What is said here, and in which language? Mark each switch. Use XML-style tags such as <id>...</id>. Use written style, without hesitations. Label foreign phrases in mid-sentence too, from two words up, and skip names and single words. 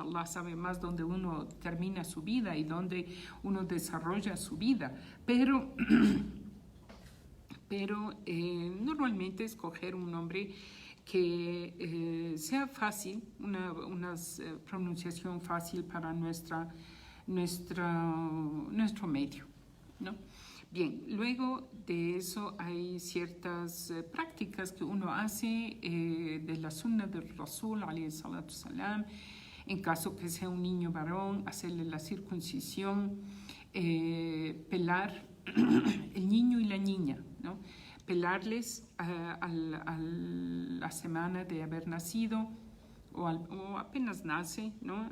<es>Allah sabe más dónde uno termina su vida y dónde uno desarrolla su vida, pero normalmente escoger un nombre que sea fácil, una pronunciación fácil para nuestro medio, ¿no? Bien, luego de eso hay ciertas prácticas que uno hace de la sunna del Rasul,</es> <ar>عليه الصلاة السلام.</ar> <es>En caso que sea un niño varón, hacerle la circuncisión, pelar el niño y la niña, ¿no? Pelarles a la semana de haber nacido o apenas nace, ¿no?</es>